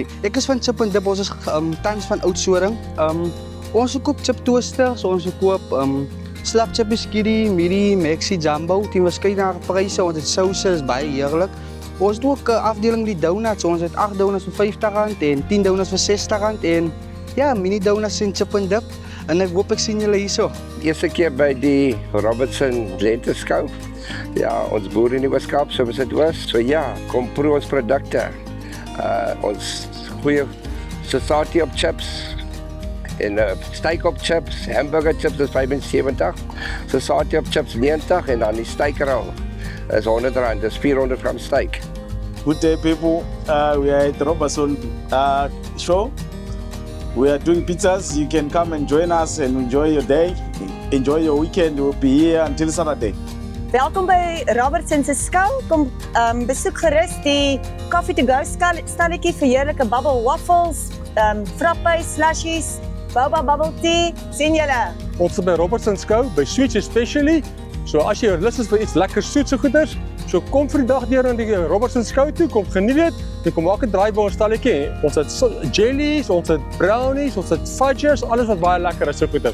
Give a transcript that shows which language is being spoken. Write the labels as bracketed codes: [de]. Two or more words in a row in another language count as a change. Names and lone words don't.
[af] Ek is van Chip and Dip, ons is tans van Oudtshoorn. Ons koop [en] chip toaster, [af] so ons koop slap chippies, kiddy, midi, maxi, jumbo, die verskeidenheid pryse, ons het souse, is baie heerlik. Ons doen ook 'n afdeling die donuts, ons het 8 donuts vir R50 en 10 donuts vir R60 en ja, mini donuts in Chip and Dip. En ek hoop ek sien julle hierso. Eerste keer by die Robertson Lenteskou. Ja, ons boer in die Weskaap, soos dit was. So ja, kom proe ons produkte. Ons goeie society op chips en steak op chips, [en] hamburger chips [af] is 75, society op chips 90 en dan die steakrol is R100, dis 400 gram steak. [en] Good day people, we are at Robertson show. We are doing pizzas. You can come and join us and enjoy your day, enjoy your weekend. We'll be here until Saturday. [af] Welkom by Robertson se skou. Kom besoek gerus die [en] coffee to go [af] stalletjie vir heerlike [en] bubble waffles, [af] frappe, slushies, [en] boba bubble tea. [af] Sien julle. Ons is by Robertson Skou, by Sweets Especially. So as jy lus is vir iets lekker soetse goeders, so kom vir die dag deur aan die Robertson Skou toe, kom geniet dit. Jy kom maak 'n draai by ons stalletjie. Ons het jellies, ons het brownies, ons het fudges, alles wat baie lekker is so goeders.